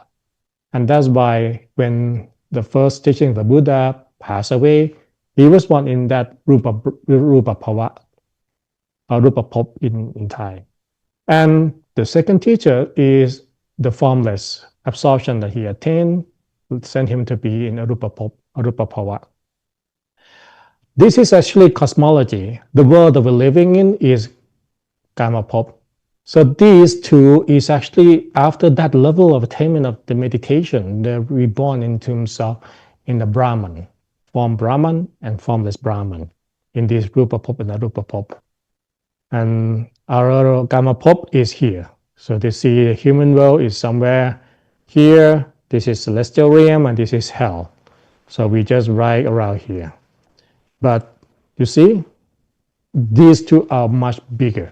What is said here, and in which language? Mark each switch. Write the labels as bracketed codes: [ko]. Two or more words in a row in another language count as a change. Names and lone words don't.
[en] And that's why when the first teaching of the Buddha passed away, he was born in that [pi] rupa bhava, [en] or [pi] rupa bhava [en] in Thai. And the second teacher is the formless absorption that he attained, sent him to be in [pi] arupa bhava. [en] This is actually cosmology. The world that we're living in is [pi] kama bhava. [en] So these 2 is actually after that level of attainment of the meditation, they're reborn in terms of in the Brahman, form Brahman and formless Brahman, in this [pi] rupa bhava [en] and [pi] arupa bhava. [en] And our [pi] kama bhava [en] is here. So they see the human world is somewhere here. This is celestial realm and this is hell. So we just right around here. But you see, these 2 are much bigger.